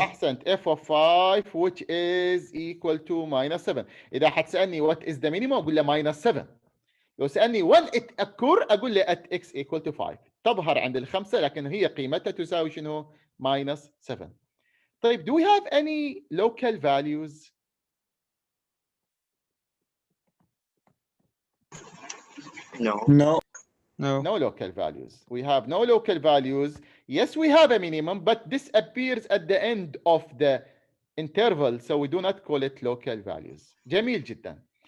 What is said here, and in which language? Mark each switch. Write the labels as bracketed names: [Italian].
[English] أحسنت, f of 5 which is equal to minus 7. [Arabic] إذا حتسألني [English] what is the minimum أقول له minus 7. [Arabic] لو سألني [English] when it occur أقول له at x equal to 5. [Arabic] تظهر عند الخمسة لكن هي قيمتها تساوي شنو؟ minus 7. [English] طيب, do we have any local values? No. No. No. No local values. We have no local values. Yes, we have a minimum, but this appears at the end of the interval, so we do not call it local values. [Arabic] جميل جدا.